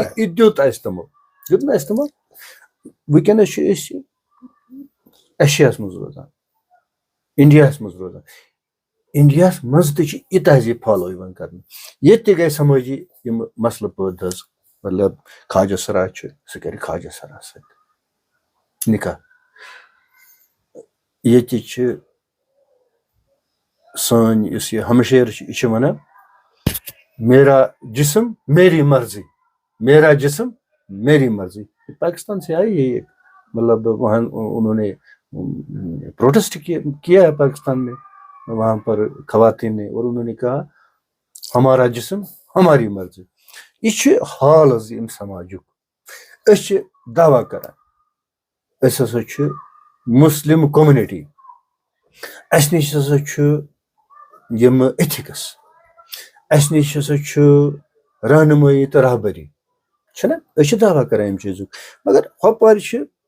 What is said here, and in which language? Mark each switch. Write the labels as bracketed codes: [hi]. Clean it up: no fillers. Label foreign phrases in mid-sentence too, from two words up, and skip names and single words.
[ks] یہِ دیُت اَسہِ تِمو دیُت نہٕ اَسہِ تِمو وٕنکٮ۪نس چھِ أسۍ ایشیاہس منٛز روزان انڈیاہس منٛز روزان انڈیاہس منٛز تہِ چھِ یہِ تہذیٖب فالو یِوان کرنہٕ ییٚتہِ تہِ گٔے سمٲجی یِم مسلہٕ پٲدٕ حظ مطلب خاجہ سرا چھُ سُہ کرِ خاجہ سرا سۭتۍ نکاح ییٚتہِ چھِ سٲنۍ یُس یہِ ہمشیر چھِ یہِ چھِ ونان [ur] میرا جسم میری مرضی میرا جسم میری مرضی پاکستان سے آئی یہ مطلب وہاں انہوں نے پروٹیسٹ کیا ہے پاکستان میں وہاں پر خواتین نے اور انہوں نے کہا ہمارا جسم ہماری مرضی [ks] یہ چھُ حال حظ ییٚمہِ سماجُک أسۍ چھِ دعوا کران أسۍ ہسا چھِ [en] Muslim community [ks] اَسہِ نِش ہسا چھُ یِم ایتھکس اَسہِ نِش ہسا چھُ رہنمٲیی تہٕ رہبری چھُنہ أسۍ چھِ دعوا کران اَمہِ چیٖزُک مگر ہۄپٲرۍ چھِ